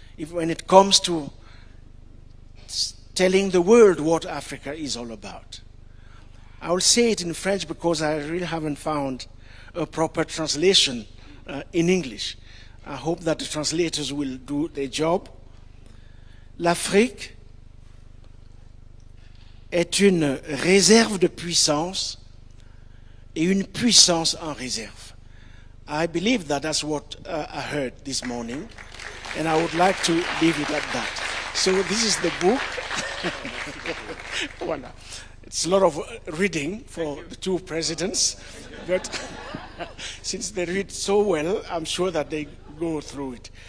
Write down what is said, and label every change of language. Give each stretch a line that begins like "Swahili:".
English: When it comes to telling the world what Africa is all about. I will say it in French because I really haven't found a proper translation in English. I hope that the translators will do their job.
French: L'Afrique est une réserve de puissance et une puissance en réserve.
English: I believe that that's what I heard this morning, and I would like to leave it at that. So this is the book. Voilà. It's a lot of reading for the two presidents, but since they read so well, I'm sure that they go through it.